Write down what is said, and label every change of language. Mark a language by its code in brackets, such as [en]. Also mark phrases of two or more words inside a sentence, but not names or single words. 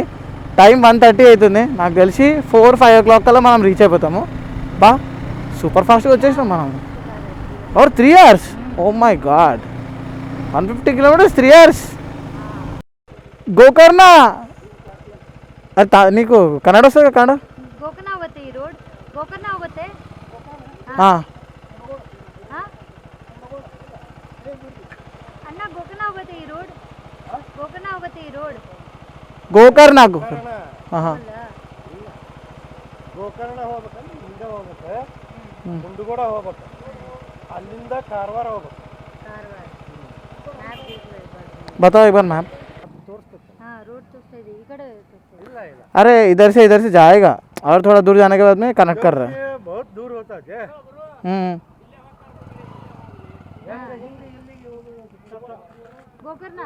[te] టైం 1:30 అవుతుంది. నాకు తెలిసి 4-5 o'clock కల్లా మనం రీచ్ అయిపోతాము. బా [en] super fast [te] వచ్చేసినాం మనం. 3 hours. [en] oh my god, 150 kilometers 3 hours. [te] గోకర్ణ अरे నీకు కన్నడ వస్తుంది కన్నడ? [mr] गोकर्ण होते ही रोड, गोकर्ण होते अन्ना गोकर्ण होते ही रोड, गोकर्ण होते ही रोड [kn] ಗೋಕರ್ಣ ಹಾಂ ಗೋಕರ್ಣ ಹೋಗ್ಬೇಕಂದ್ರೆ ಹಿಂದೆ ಹೋಗ್ಬೇಕು, ಮುಂಡಗೋಡ ಹೋಗ್ಬೇಕು, ಅಲ್ಲಿಂದ ಕಾರವಾರ ಹೋಗ್ಬೇಕು. [hi] बताओ एक बार मैप. हाँ रोड तो सही इकड़े [kn] ಇಲ್ಲ ಇಲ್ಲ, [hi] अरे इधर से जाएगा और थोड़ा दूर जाने के बाद में कनेक्ट कर रहा है. ये बहुत दूर होता है. गोकर्ण